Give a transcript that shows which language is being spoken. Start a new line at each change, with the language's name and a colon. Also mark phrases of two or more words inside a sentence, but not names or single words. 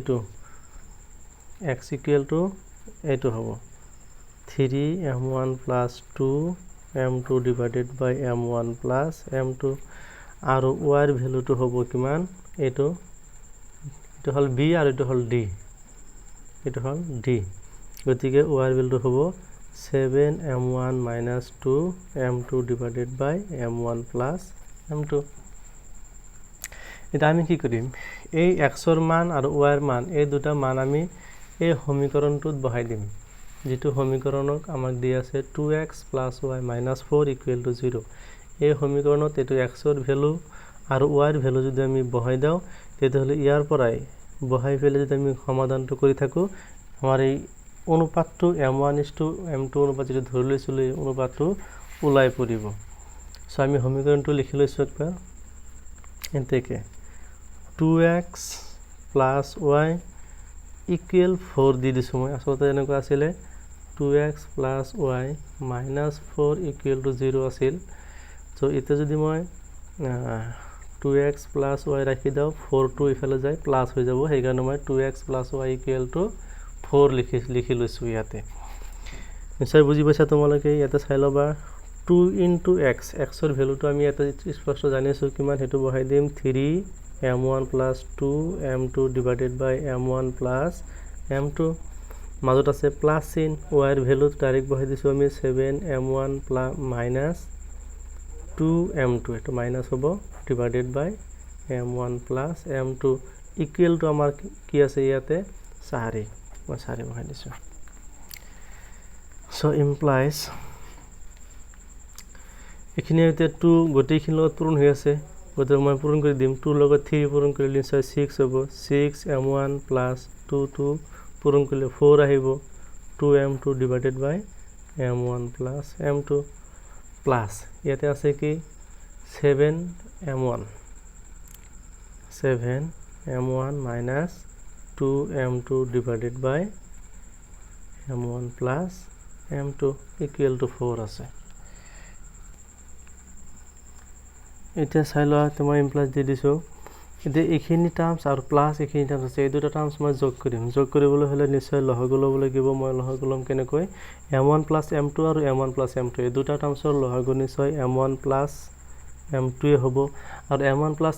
Assamese: এইটো হ'ব
English: 3m1 plus 2m2 divided by m1 plus m2
Assamese: আৰু y ৰ ভ্যালুটো হ'ব কিমান এইটো হ'ল b আৰু এইটো হ'ল d গতিকে y ৰ ভ্যালুটো হ'ব
English: 7m1 minus 2m2 divided by m1 plus m2
Assamese: এটা আমি কি কৰিম এই x ৰ মান আৰু y ৰ মান এই দুটা মান আমি এই সমীকৰণটোত বহাই দিম যেটো সমীকৰণক আমাক দি আছে
English: 2x plus y minus 4 equal to 0
Assamese: এই সমীকৰণত এটো x ৰ ভ্যালু আৰু y ৰ ভ্যালু যদি আমি বহাই দাও তেতিয়াহলে ইয়াৰ পৰাই বহাই ফেলে যদি আমি সমাধানটো কৰি থাকো আমাৰ এই অনুপাতটো m1:m2 অনুপাত যেটো ধৰি লৈছিল এই অনুপাতটো ওলাই পৰিব সো আমি সমীকৰণটো লিখি লৈছো একবাৰ এতেকে
English: 2x plus y equal 4
Assamese: দি দিছো মই আসলে এনেকুৱা আছিল
English: 2x plus y minus 4 equal to 0
Assamese: আছিল সো এটা যদি মই
English: 2x plus y
Assamese: ৰাখি দাও 4 টো ইফালে যায় প্লাস হৈ যাব সেই কাৰণে মই
English: 2x plus y equal to 4
Assamese: লিখি লৈছো ইয়াতে নিশ্চয় বুজি পাইছা তোমালোকে ইয়াতে চাই লবা 2 into x ৰ ভ্যালুটো আমি ইয়াতে স্পষ্ট জানিছো কিমান হেতু বহাই দিম
English: 3m1 plus 2m2 divided by m1 plus m2
Assamese: মাজত আছে প্লাস চিন y ৰ ভ্যালু ডাইৰেক্ট বহাই দিছো আমি
English: 7m1 minus 2m2
Assamese: এটো মাইনাস হ'ব
English: divided by m1 plus m2 equal to
Assamese: আমাৰ কি আছে ইয়াতে 4 মই 4 বহাই দিছো
English: so implies
Assamese: এখিনি এতে 2 গোটেইখিনি লগত পূৰণ হৈ আছে গতে মই পূৰণ কৰি দিম 2 লগত 3 পূৰণ কৰিলে 6 হ'ব
English: 6m1 plus 2
Assamese: পূৰণ কৰিলে 4 আহিব
English: 2m2 divided by m1 plus m2 plus
Assamese: ইয়াতে আছে কি
English: 7m1 minus 2m2 divided by m1 plus m2 equal to 4
Assamese: আছে এটা চাই লোৱা তোমাৰ ইমপ্লাস দি দিছো এতে এইখিনি টার্মস আৰু প্লাস এইখিনি টার্মস আছে এই দুটা টার্মস মই যোগ কৰিম যোগ কৰিবলৈ হলে নিশ্চয় লহগ ল'ব লাগিব মই লহগ লম কেনেকৈ
English: m1 plus m2
Assamese: আৰু
English: m1 plus m2
Assamese: এই দুটা টার্মসৰ লহগ নিশ্চয়
English: m1 plus m2
Assamese: হ'ব আৰু
English: m1 plus